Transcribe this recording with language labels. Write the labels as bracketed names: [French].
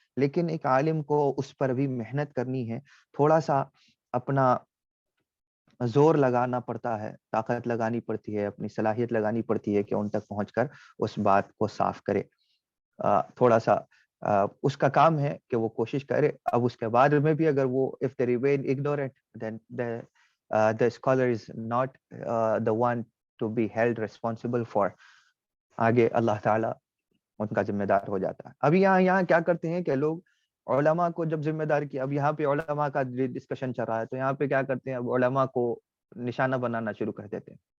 [Urdu] لیکن ایک عالم کو اس پر بھی محنت کرنی ہے, تھوڑا سا اپنا زور لگانا پڑتا ہے, طاقت لگانی پڑتی ہے, اپنی صلاحیت لگانی پڑتی ہے کہ ان تک پہنچ کر اس بات کو صاف کرے. تھوڑا سا اس کا کام ہے کہ وہ کوشش کرے. اب اس کے بعد میں بھی اگر وہ [English] if they remain ignorant then the scholar is not the one to be held responsible for. [Urdu] آگے اللہ تعالیٰ ان کا ذمہ دار ہو جاتا ہے. اب یہاں کیا کرتے ہیں کہ لوگ علماء کو جب ذمہ دار کیا, اب یہاں پہ علماء کا ڈسکشن چل رہا ہے, تو یہاں پہ کیا کرتے ہیں, اب علماء کو نشانہ بنانا شروع کر دیتے ہیں.